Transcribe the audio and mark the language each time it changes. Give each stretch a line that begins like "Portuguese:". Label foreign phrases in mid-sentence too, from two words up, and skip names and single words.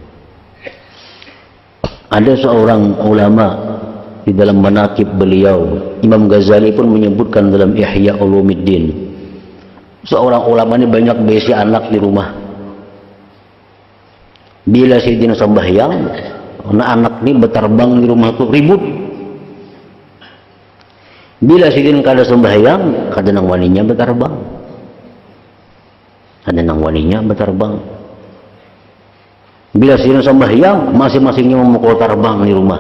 Indonesian: Ada seorang ulama di dalam manaqib beliau, Imam Ghazali pun menyebutkan dalam Ihya Ulumuddin, seorang ulama ini banyak berisi anak di rumah. Bila Sayyidina sembahyang, anak-anak ini berterbang di rumah itu ribut. Bila Sayyidina kada sembahyang,
Banjar: kada nang waninya
Indonesian: berterbang.
Banjar: Kada nang waninya
Indonesian: berterbang. Bila Sayyidina sembahyang, masing-masingnya memukul terbang di rumah.